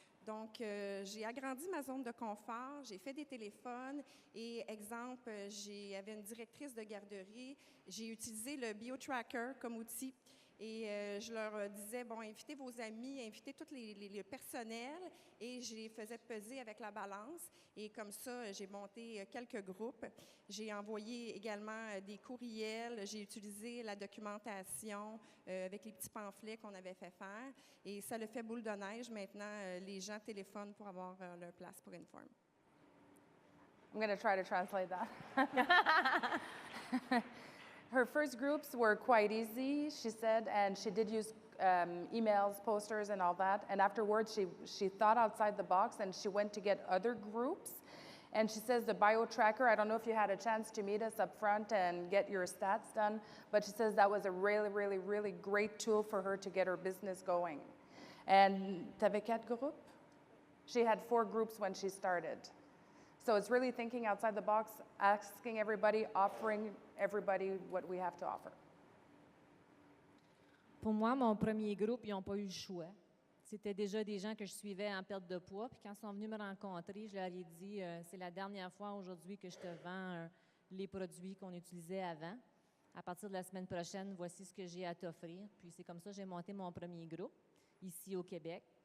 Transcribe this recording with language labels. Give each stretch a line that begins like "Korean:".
French: Donc, j'ai agrandi ma zone de confort, j'ai fait des téléphones et, exemple, j'avais une directrice de garderie, j'ai utilisé le BioTracker comme outil et je leur disais, bon, invitez vos amis, invitez tout le personnel et je les faisais peser avec la balance et comme ça, j'ai monté quelques groupes. J'ai envoyé également des courriels, j'ai utilisé la documentation avec les petits pamphlets qu'on avait fait faire et ça le fait boule de neige. Maintenant, les gens téléphonent pour avoir leur place pour Inform.
English: I'm going to try to translate that. Her first groups were quite easy, she said, and she did use emails, posters, and all that. And afterwards, she thought outside the box, and she went to get other groups. And she says the BioTracker, I don't know if you had a chance to meet us up front and get your stats done, but she says that was a really, really, really great tool for her to get her business going. And
French: t'avais 4 groupes?
English: She had 4 groups when she started. So it's really thinking outside the box, asking everybody, offering everybody what we have to offer.
French: Pour moi, mon premier groupe, ils n'ont pas eu le choix. C'était déjà des gens que je suivais en perte de poids. Puis quand ils sont venus me rencontrer, je leur ai dit, c'est la dernière fois aujourd'hui que je te vends les produits qu'on utilisait avant. À partir de la semaine prochaine, voici ce que j'ai à t'offrir. Puis c'est comme ça que j'ai monté mon premier groupe ici au Québec.